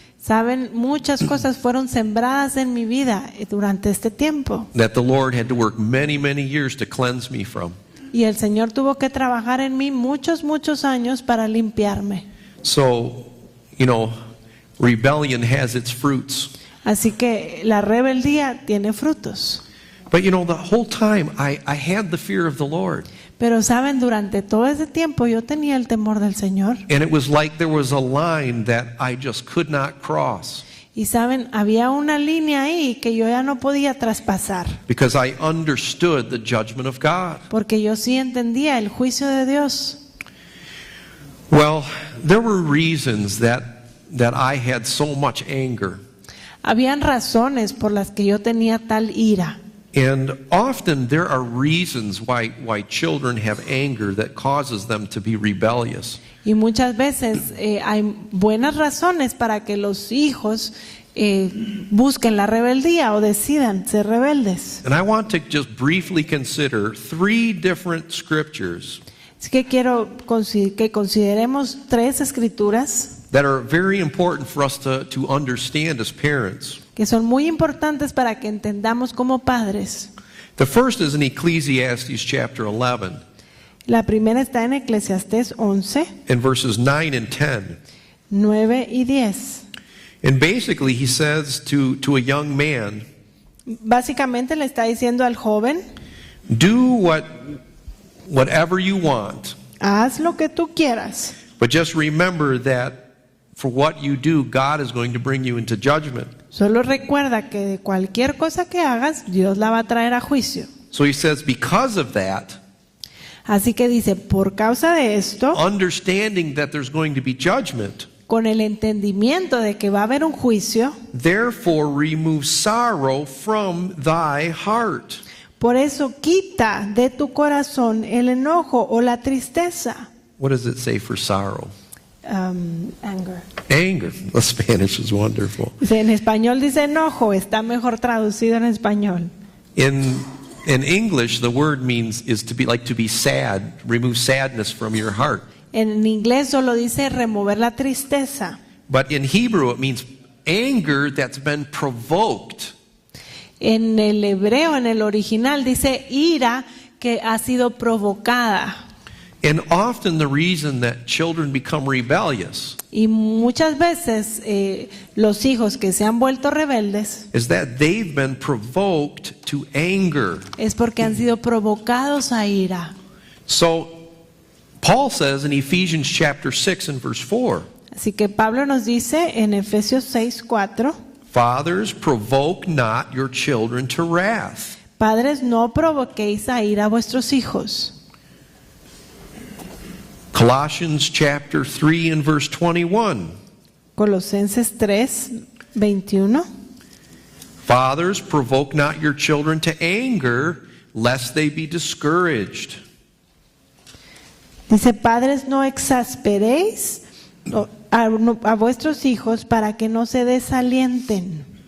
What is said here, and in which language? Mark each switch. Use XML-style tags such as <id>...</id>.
<es>Saben, muchas cosas fueron sembradas en mi vida durante este tiempo.</es> <en>That the Lord had to work many, many years to cleanse me from.</en> <es>Y el Señor tuvo que trabajar en mí muchos años para limpiarme.</es> <en>So, you know, rebellion has its fruits.</en> <es>Así que la rebeldía tiene frutos.</es> <en>But you know, the whole time I had the fear of the Lord.</en> <es>Pero saben, durante todo ese tiempo yo tenía el temor del Señor.</es> <en>And it was like there was a line that I just could not cross.</en> <es>Y saben, había una línea ahí que yo ya no podía traspasar.</es> <en>Because I understood the judgment of God.</en> <es>Porque yo sí entendía el juicio de Dios.</es> <en>Well, there were reasons that I had so much anger.</en> <es>Habían razones por las que yo tenía tal ira.</es> <en>And often there are reasons why children have anger that causes them to be rebellious.</en> <es>Y muchas veces hay buenas razones para que los hijos busquen la rebeldía o decidan ser rebeldes.</es> <en>And I want to just briefly consider 3 different scriptures</en> <es>Así que quiero que consideremos 3 escrituras</es> <en>that are very important for us to understand as parents.</en> <es>que son muy importantes para que entendamos como padres.</es> <en>The first is in Ecclesiastes chapter 11,</en> <es>La primera está en Eclesiastés 11,</es> <en>in verses 9 and 10.</en> <es>9 y 10.</es> <en>And basically, he says to a young man,</en> <es>Básicamente le está diciendo al joven,</es> <en>do whatever you want,</en> <es>haz lo que tú quieras,</es> <en>but just remember that for what you do, God is going to bring you into judgment.</en> <es>solo recuerda que de cualquier cosa que hagas, Dios la va a traer a juicio.</es> <en>So he says, because of that,</en> <es>Así que dice, por causa de esto,</es> <en>understanding that there's going to be judgment,</en> <es>con el entendimiento de que va a haber un juicio,</es> <en>therefore remove sorrow from thy heart.</en> <es>por eso quita de tu corazón el enojo o la tristeza.</es> <en>What does it say for sorrow? Anger. Anger. The Spanish is wonderful.</en> <es>Dice, en español dice enojo, está mejor traducido en español.</es> <en>In English, the word means is to be sad. Remove sadness from your heart.</en> <es>En inglés solo dice remover la tristeza.</es> <en>But in Hebrew, it means anger that's been provoked.</en> <es>En el hebreo, en el original, dice ira que ha sido provocada.</es> <en>And often the reason that children become rebellious</en> <es>Y muchas veces los hijos que se han vuelto rebeldes</es> <en>is that they've been provoked to anger.</en> <es>es porque han sido provocados a ira.</es> <en>So Paul says in Ephesians chapter 6 and verse 4,</en> <es>Así que Pablo nos dice en Efesios 6:4,</es> <en>fathers, provoke not your children to wrath.</en> <es>padres, no provoquéis a ira a vuestros hijos.</es> <en>Colossians chapter 3 and verse 21.</en> <es>Colosenses 3:21.</es> <en>Fathers, provoke not your children to anger, lest they be discouraged.</en> <es>Dice, padres, no exasperéis a vuestros hijos para que no se desalienten.</es>